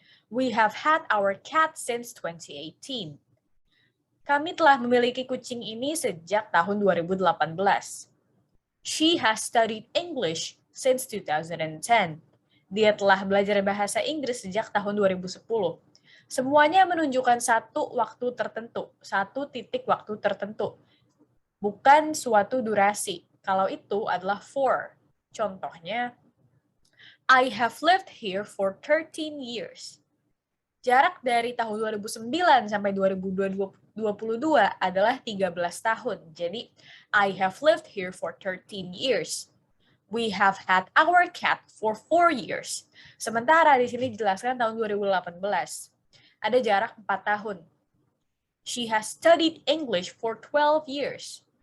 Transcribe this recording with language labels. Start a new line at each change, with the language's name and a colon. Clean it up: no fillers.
English: We have had our cat since 2018.
Indonesian: Kami telah memiliki kucing ini sejak tahun 2018.
English: She has studied English since 2010.
Indonesian: Dia telah belajar bahasa Inggris sejak tahun 2010. Semuanya menunjukkan satu waktu tertentu, satu titik waktu tertentu, bukan suatu durasi. Kalau itu adalah for.
English: Contohnya, I have lived here for 13 years.
Indonesian: Jarak dari tahun 2009 sampai 2022 adalah 13 tahun.
English: Jadi, I have lived here for 13 years. We have had our cat for 4 years.
Indonesian: Sementara di sini dijelaskan tahun 2018. Ada jarak 4 tahun.
English: She has studied English for 12 years.